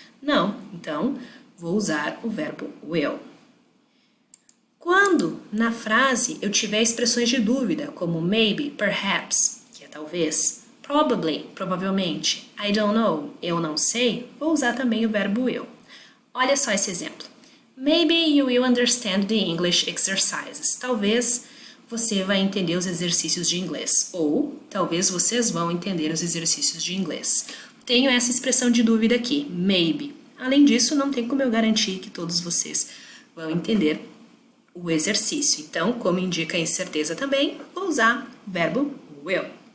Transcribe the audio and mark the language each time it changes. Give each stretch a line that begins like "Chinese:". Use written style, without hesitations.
Portuguese: Não, então vou usar o verbo will. Quando na frase eu tiver expressões de dúvida, como maybe, perhaps, que é talvez, probably, provavelmente,
English: I don't know,
Portuguese: eu não sei, vou usar também o verbo will. Olha só esse exemplo.
English: Maybe you will understand the English exercises.
Portuguese: Talvez você vai entender os exercícios de inglês. Ou talvez vocês vão entender os exercícios de inglês. Tenho essa expressão de dúvida aqui, maybe. Além disso, não tem como eu garantir que todos vocês vão entender o exercício. Então, como indica a incerteza também, vou usar o verbo will.